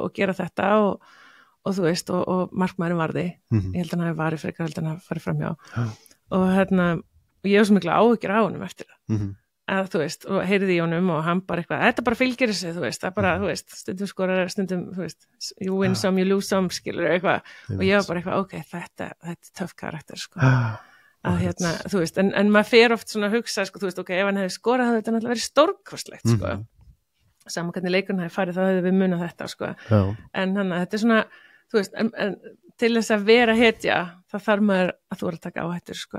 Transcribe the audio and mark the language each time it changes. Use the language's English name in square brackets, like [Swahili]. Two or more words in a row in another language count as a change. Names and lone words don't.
[Icelandic] gera þetta og þú veist, og markmaðurinn varði ég held að hann hafi varið frekar, held að hann hafi farið framhjá og ég var svo mikla áhyggjur á honum eftir það að þú veist, og heyrði í honum og hann bara eitthvað, þetta bara fylgir þessu, þú veist, það bara, þú veist, stundum skorar, stundum, þú veist, [English] you win some, you lose some, [Icelandic] skilur eitthvað og ég var bara eitthvað, ok, þetta er töff karakter, sko að þú veist, en maður fer oft svona að hugsa, sko, þú veist, ok, ef hann hefði skorað það þetta náttúrulega verið stórkostlegt, sko saman hvernig leikurinn hefði farið þá hefði við munað þetta, sko en þetta er svona, þú veist, en til þess að vera hetja, það þarf maður að þú að taka áhættur, sko.